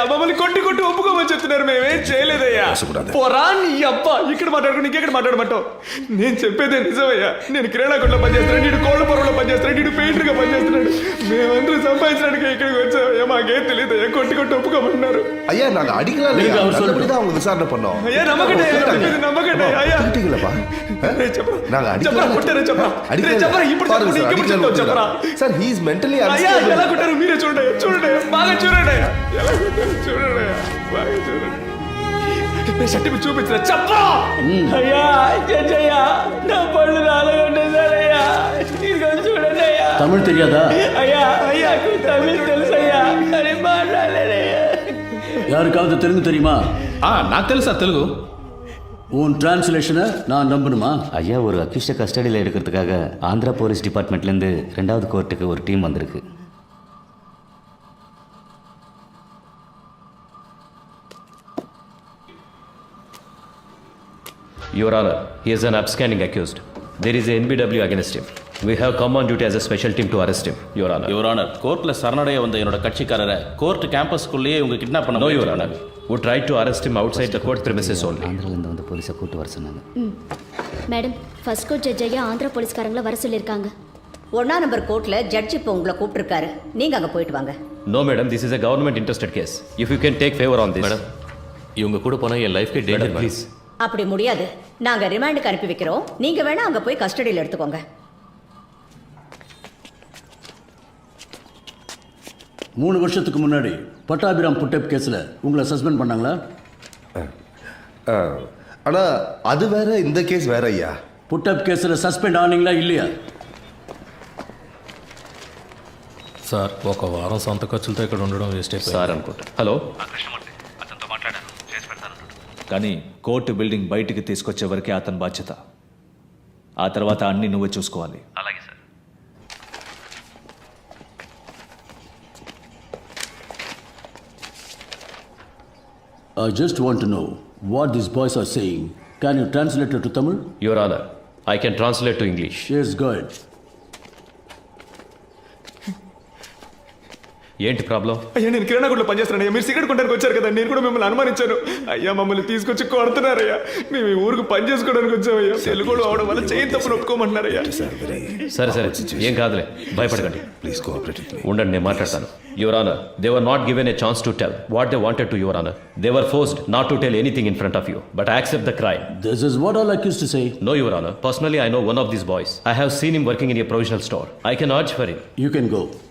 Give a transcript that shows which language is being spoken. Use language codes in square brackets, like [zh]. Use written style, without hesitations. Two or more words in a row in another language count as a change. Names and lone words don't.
[te] మమ్మల్ని కొట్టి ఒప్పుకోమని చెప్తున్నారు. మేమేం చేయలేదయ్యా. పోరా నీ అబ్బా. ఇక్కడ మాట్లాడుకుని ఇంకెక్కడ మాట్లాడమంటావు? నేను చెప్పేదే నిజమయ్యా. నేను కిరాణా కొట్లో పనిచేస్తున్నాడు, నీడు కోళ్ళ పొరలో పనిచేస్తున్నాడు, నీడు పెయింటర్గా పనిచేస్తున్నాడు. మేమందరూ సంపాదించడానికి ఇక్కడికి వచ్చామయ్యా. మాకేం తెలియదయ్యా. కొట్టి ఒప్పుకోమన్నారు. [ta] ஐயா நாங்க அடிக்கலாம் இல்லையா, நல்லபடிதான் அவங்க விசாரணை பண்ணோம். [te] అయ్యా నమ్మకండి అయ్యా. [ta] அடிக்கலப்பா நாங்க [te] చెప్పరా కొట్టారా చెప్పరా. చెప్పరా ఇప్పుడు చెప్పరా. [en] Sir he is mentally [te] అయ్యా ఎలా కొట్టారు మీరే చూడండి బాగా చూడండి. ఎలా కొట్టారు చూడండి బాగా చూడండి. సర్టిఫికెట్ చూపించరా చెప్పరా. అయ్యా జడ్జయ్యా నా పళ్ళు రాలగొట్టేశారయ్యా. ఇదిగో చూడండి అయ్యా. తమిళ్ తెలియదా? అయ్యా తమిళ్ తెలుసయ్యా కానీ మాట్లాడలేదయ్యా. [ta] யாருக்காவது தெலுங்கு தெரியுமா? [te] నాకు తెలుసు సార్ తెలుగు. [ta] உன் டிரான்ஸ்லேஷனை நான் நம்பணுமா? ஐயா, ஒரு [en] accusedஅ custodyயில் [ta] எடுக்கிறதுக்காக ஆந்திரா [en] police departmentலேருந்து [ta] 2வது கோர்ட்டுக்கு ஒரு டீம் வந்திருக்கு. [en] Your Honor, he is an absconding accused. There is a NBW against him. We have come on duty as a special team to arrest him, Your Honor. Your Honor, [ta] கோர்ட்ல சரணடைய வந்த என்னோட கட்சிக்காரரை [en] court campusக்குள்ளேயே [ta] இவங்க கிட்னாப் பண்ண. [en] No, Your Honor. We tried to arrest him outside the court premises only. [ta] ஆந்திராலேருந்து வந்து போலீஸை கூட்டு வர சொன்னாங்க. மேடம், [en] first court judge [ta] ஐயா ஆந்திரா போலீஸ்காரங்கள வர சொல்லியிருக்காங்க. 1ஆம் நம்பர் [en] courtல judge [ta] இப்போ உங்களை கூப்பிட்டுருக்காரு. நீங்க அங்க போயிட்டு வாங்க. [en] No, madam, this is a government interested case. If you can take favor on this. Madam, [ta] இவங்க கூட போனா என் [en] lifeக்கு danger. please. [ta] அப்படி முடியாது. நாங்க ரிமாண்டுக்கு அனுப்பி வைக்கிறோம். நீங்க வேணா அங்க போய் கஸ்டடியில் எடுத்துக்கோங்க. 3 வருஷத்துக்கு முன்னாடி பட்டாபிராம் [en] put-up caseல [ta] உங்களை சஸ்பெண்ட் பண்ணாங்களா? ஆனா அது வேற, இந்த கேஸ் வேற ஐயா. [en] put-up caseல [ta] சஸ்பெண்ட் ஆனீங்களா இல்லையா? [te] సార్ ఒక వారం సొంత ఖర్చులతో ఇక్కడ ఉండడం వేస్ట్ అయిపోయింది సార్ అనుకుంటా. హలో, అతనితో మాట్లాడాను, చేసి పెడతాను. కానీ [en] court building [te] బయటికి తీసుకొచ్చే వరకే అతని బాధ్యత. ఆ తర్వాత అన్ని నువ్వే చూసుకోవాలి. అలాగే సార్. [en] I just want to know what these boys are saying. Can you translate it to Tamil? Your Honor, I can translate to English. Yes, good. [te] ఏంటి ప్రాబ్లం? అయ్యా నేను కిరాణా కొట్లో పనిచేస్తున్నాను. మీరు సిగరెట్ కొట్టడానికి వచ్చారు కదా, నేను కూడా మిమ్మల్ని అనుమానించాను. అయ్యా మమ్మల్ని తీసుకొచ్చి కొడుతున్నారయ్యా. మేము ఈ ఊరికి పని చేసుకోవడానికి వచ్చామయ్యా. తెలుగులో అవడం వల్ల చేయి తప్పును ఒప్పుకోమంటున్నారయ్యా. సరే సరే, ఏం కాదులే, భయపడకండి. [en] Please cooperate with me. [te] ఉండండి, నేను మాట్లాడతాను. [en] Your Honor, they were not given a chance to tell what they wanted to, Your Honor. They were forced not to tell anything in front of you, but I accept the crime. This is what all accused to say. No, Your Honor. Personally, I know one of these boys. I have seen him working in a provisional store. I can urge for him. You can go.